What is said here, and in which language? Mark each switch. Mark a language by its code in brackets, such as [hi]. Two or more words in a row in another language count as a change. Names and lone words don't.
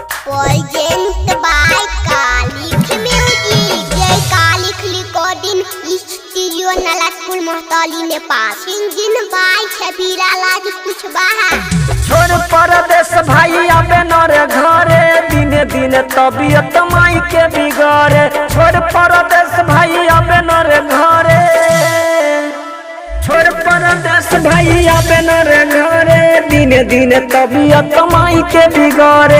[en] Present by Kalik Music. Jai Kalik Recording Studio Nalatpur Mohtali Nepal. Singing by Shabira Laj Kuchbaha. [bho] छोड़ परदेश भाई आबे न रे घरे दिने दिने तबियत माई के बिगड़े। छोड़ परदेश भाई आबे न रे घरे। छोड़ परदेश भाई आबे न रे घरे दिने दिने तबियत माई के बिगड़े।